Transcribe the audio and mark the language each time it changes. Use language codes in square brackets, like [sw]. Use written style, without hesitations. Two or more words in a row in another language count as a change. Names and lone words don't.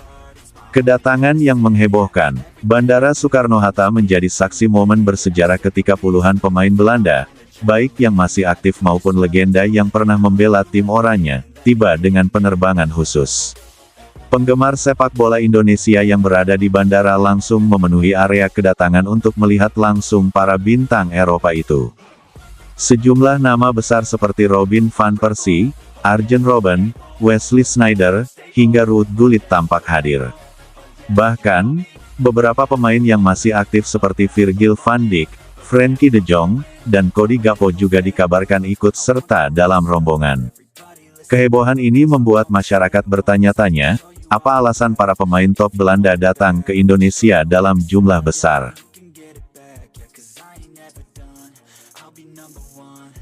[id] Kedatangan yang menghebohkan, Bandara Soekarno-Hatta menjadi saksi momen bersejarah ketika puluhan pemain Belanda, baik yang masih aktif maupun legenda yang pernah membela tim oranye, tiba dengan penerbangan khusus. Penggemar sepak bola Indonesia yang berada di bandara langsung memenuhi area kedatangan untuk melihat langsung para bintang Eropa itu. Sejumlah nama besar seperti Robin van Persie, Arjen Robben, Wesley Sneijder, hingga Ruud Gullit tampak hadir. Bahkan, beberapa pemain yang masih aktif seperti Virgil van Dijk, Frenkie de Jong, dan Cody Gakpo juga dikabarkan ikut serta dalam rombongan. Kehebohan ini membuat masyarakat bertanya-tanya, apa alasan para pemain top Belanda datang ke Indonesia dalam jumlah besar?